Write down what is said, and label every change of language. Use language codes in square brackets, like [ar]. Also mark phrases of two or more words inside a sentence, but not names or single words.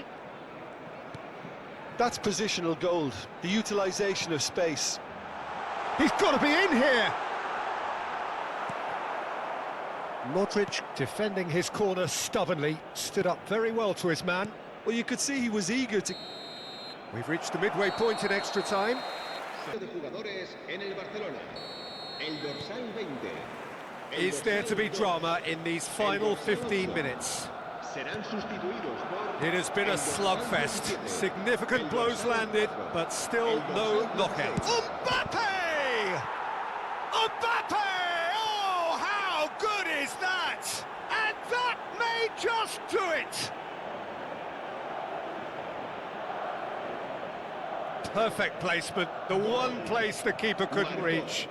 [en] That's positional gold, the utilisation of space. He's got to be in here! Modric defending his corner stubbornly, stood up very well to his man. Well, you could see he was eager to... We've reached the midway point in extra time. [es] De jugadores en el Barcelona. El dorsal 20. [en] Is there to be drama in these final 15 minutes? [es] Serán sustituidos por [en] It has been a slugfest. Significant blows landed, but still no knockout. Mbappe! Mbappe! Oh, how good is that? And that may just do it! Perfect placement, the one place the keeper couldn't reach.